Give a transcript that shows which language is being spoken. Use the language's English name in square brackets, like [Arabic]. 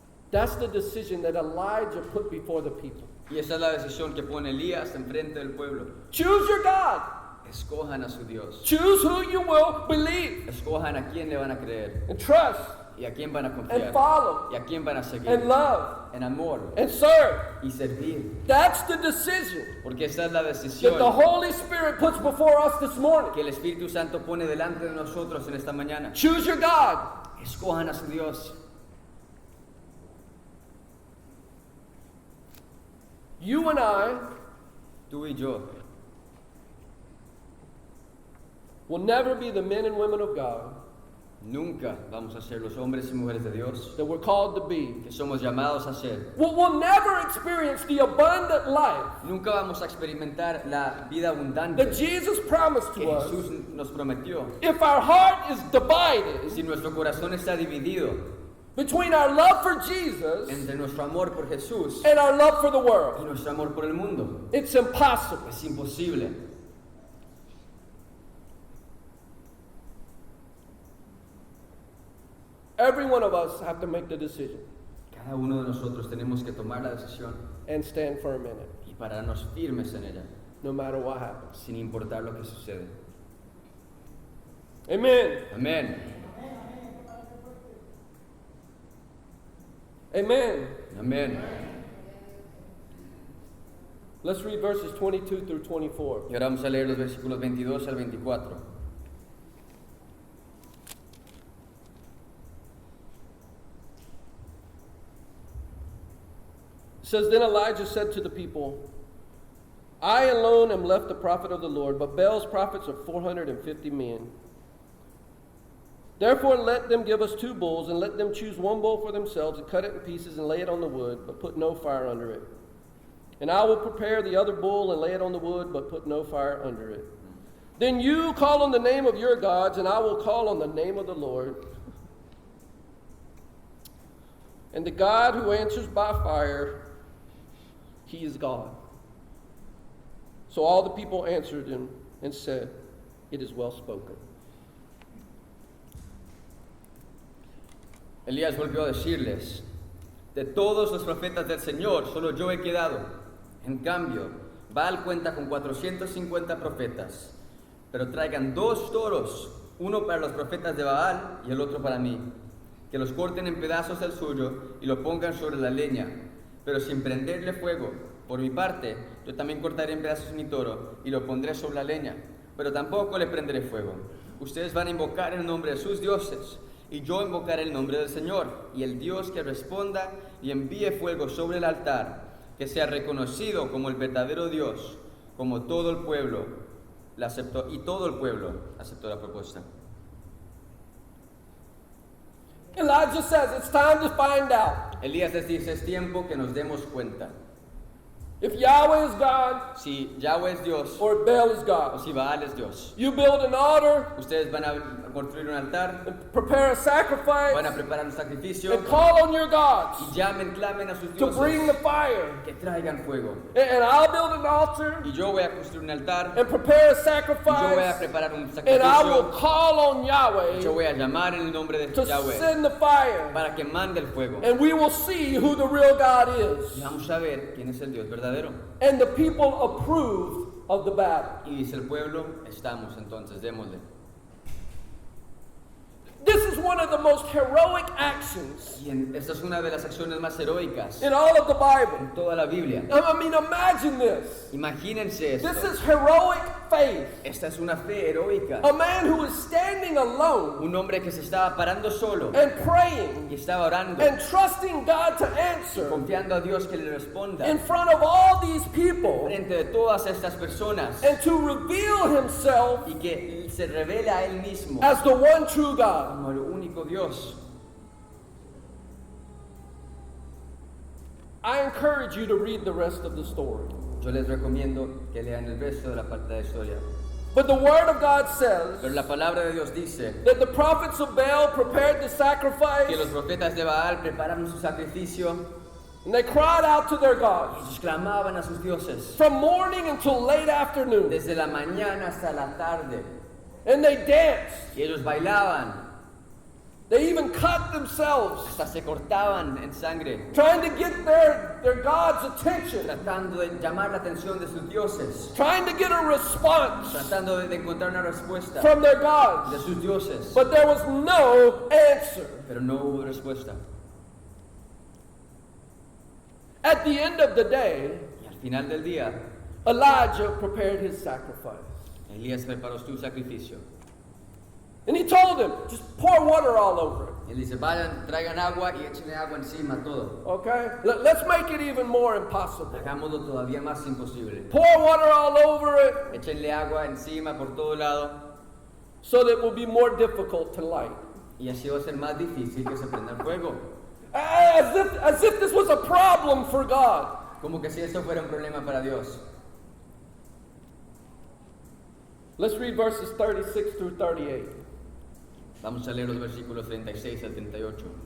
[English] That's the decision that Elijah put before the people. [Spanish] Y esa es la decisión que pone Elías enfrente del pueblo. [English] Choose your God. [Spanish] Escojan a su Dios. [English] Choose who you will believe [Spanish] Escojan a quién le van a creer [English] and trust [Spanish] y a quién van a [English] and [Spanish] confiar [English] follow [Spanish] y a quién van a seguir [English] and love [Spanish] en amor [English] and serve. [Spanish] y servir. [English] That's the decision [Spanish] Porque esa es la [English] that [Spanish] decisión [English] the Holy Spirit puts before us this morning. [Spanish] que el Espíritu Santo pone delante de nosotros en esta mañana. [English] Choose your God. [Spanish] Escojan a su Dios. [English] You and I [Spanish] Tú y yo [English] will never be the men and women of God [Spanish] nunca vamos a ser los hombres y mujeres de Dios [English] that we're called to be. [Spanish] que somos llamados a ser. [English] We'll never experience the abundant life [Spanish] Nunca vamos a experimentar la vida abundante [English] that Jesus promised [Spanish] que [English] to us [Spanish] Jesús nos prometió. [English] if our heart is divided [Spanish] Si nuestro corazón está dividido [English] between our love for Jesus [Spanish] entre nuestro amor por Jesús [English] and our love for the [Spanish] y [English] world. [Spanish] nuestro amor por el mundo, [English] It's impossible. [Spanish] es imposible. [English] Every one of us have to make the decision [Spanish] Cada uno de nosotros tenemos que tomar la decisión [English] and stand firm in it, [Spanish] y pararnos firmes en ella, [English] no matter what happens. [Spanish] sin importar lo que sucede. [English] Amen. [Spanish] Amén. [English] Amen. [Spanish] Amén. [English] Let's read verses 22 through 24. [Spanish] Y ahora vamos a leer los versículos 22 al 24. [English] It says, Then Elijah said to the people, I alone am left the prophet of the Lord, but Baal's prophets are 450 men. Therefore let them give us 2 bulls, and let them choose 1 bull for themselves, and cut it in pieces, and lay it on the wood, but put no fire under it. And I will prepare the other bull, and lay it on the wood, but put no fire under it. Then you call on the name of your gods, and I will call on the name of the Lord. And the God who answers by fire, he is God. So all the people answered him and said, It is well spoken. [Spanish] Elías volvió a decirles, de todos los profetas del Señor, solo yo he quedado. En cambio, Baal cuenta con 450 profetas, pero traigan 2 toros, uno para los profetas de Baal y el otro para mí, que los corten en pedazos el suyo y lo pongan sobre la leña, pero sin prenderle fuego. Por mi parte, yo también cortaré en pedazos mi toro y lo pondré sobre la leña, pero tampoco le prenderé fuego. Ustedes van a invocar el nombre de sus dioses, y yo invocaré el nombre del Señor, y el Dios que responda y envíe fuego sobre el altar, que sea reconocido como el verdadero Dios, como todo el pueblo la aceptó, y todo el pueblo aceptó la propuesta. [English] Elijah says it's time to find out. [Spanish] Elías les dice, es tiempo que nos demos cuenta. [English] If Yahweh is God [Spanish] Si Yahweh es Dios [English] or Baal is [Spanish] o [English] God, [Spanish] si Baal es Dios, [English] you build an altar, [Spanish] ustedes van a construir un altar, [English] prepare a [Spanish] van a [English] sacrifice, [Spanish] preparar un sacrificio [English] and call on your gods [Spanish] y llamen, clamen a sus [English] to bring the [Spanish] dioses [English] fire. [Spanish] que traigan fuego. [English] And I'll build an altar [Spanish] Y yo voy a construir un altar [English] and prepare a [Spanish] y yo voy a [English] sacrifice, [Spanish] preparar un [English] and I will [Spanish] sacrificio. [English] call on Yahweh [Spanish] Yo voy a llamar en el nombre de [English] to [Spanish] Yahweh [English] send the fire, [Spanish] para que mande el fuego. [English] and we will see who the real God is. [Spanish] Y vamos a ver quién es el Dios verdadero. [English] And the people approved of the battle. [Spanish] Y dice el pueblo, estamos entonces, démosle. [English] This is one of the most heroic actions [Spanish] Esta es una de las acciones más heroicas [English] in all of the Bible. [Spanish] en toda la Biblia. [English] I mean, imagine this. [Spanish] Imagínense esto. [English] This is heroic faith. [Spanish] Esta es una fe heroica. [English] A man who is standing alone [Spanish] Un hombre que se estaba parando solo [English] and praying [Spanish] y estaba orando, [English] and trusting God to answer [Spanish] confiando a Dios que le responda [English] in front of all these people [Spanish] frente de todas estas personas [English] and to reveal himself [Spanish] y que se revela a él mismo [English] as the one true God. [Spanish] como el único Dios. [English] I encourage you to read the rest of the story. [Spanish] Yo les recomiendo que lean el resto de la parte de la historia. [English] But the Word of God says [Spanish] Pero la palabra de Dios dice [English] that the prophets of Baal prepared the sacrifice [Spanish] que los profetas de Baal prepararon su sacrificio. [English] and they cried out to their gods [Spanish] Ellos clamaban a sus dioses [English] from morning until late afternoon. [Spanish] desde la mañana hasta la tarde. [English] And they danced. [Spanish] Y ellos bailaban, [English] They even cut themselves, [Spanish] hasta se cortaban en sangre, [English] trying to get their God's attention, [Spanish] tratando de llamar la atención de sus dioses, [English] trying to get a response [Spanish] tratando de encontrar una respuesta [English] from their [Spanish] de [English] gods. [Spanish] sus dioses. [English] But there was no answer. [Spanish] Pero no hubo respuesta. [English] At the end of the day, [Spanish] Y al final del día, [English] Elijah prepared his sacrifice. [Spanish] Elías preparó su sacrificio. [English] And he told them, just pour water all over it. [Spanish] Y él dice, vayan, traigan agua y échenle agua encima todo. [English] Okay? Let's make it even more impossible. [Spanish] Hagámoslo todavía más imposible. [English] Pour water all over it [Spanish] Échenle agua encima por todo lado [English] so that it will be more difficult to light. [Spanish] y así va a ser más difícil que se prenda el fuego. [English] As if this was a problem for God. [Spanish] Como que si esto fuera un problema para Dios. [English] Let's read verses 36 through 38. [Spanish] Vamos a leer los versículos 36 al 38.